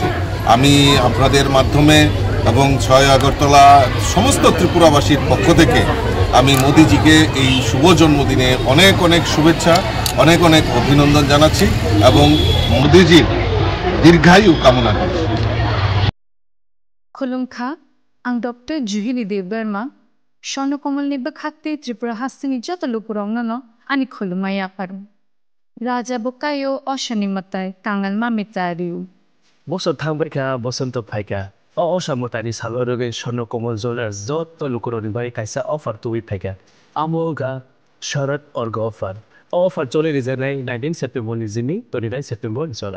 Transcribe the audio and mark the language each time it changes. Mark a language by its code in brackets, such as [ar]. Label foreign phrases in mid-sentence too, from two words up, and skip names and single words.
[bn] আমি আপনাদের মাধ্যমে এবং ৬ আগরতলা সমস্ত ত্রিপুরাবাসীর পক্ষ থেকে আমি মোদিজিকে এই শুভ জন্মদিনে অনেক অনেক শুভেচ্ছা, অনেক অনেক অভিনন্দন জানাচ্ছি এবং মোদিজির দীর্ঘায়ু কামনা করছি। [trp] खुलुमखा आं डॉक्टर जुहिली देवबर्मा स्वर्णकमलनि बखाते त्रिपुरा हास्तिनि जत लुपुरावनो आनि खुलुमनाय आफादों राजा बकायो अशनि मताय कांगाल मामितारिउ बसर थांबायखा बसंत फायखा अशा मतानि सालरगे स्वर्णकमल ज्वेलार्स जत लुकुरनि बाय कायसा अफार तुइ फायखा आमोगा शरद अर्ग अफार चले रिजानाय 19 सेप्टेम्बर निजिनि 29 सेप्टेम्बर जला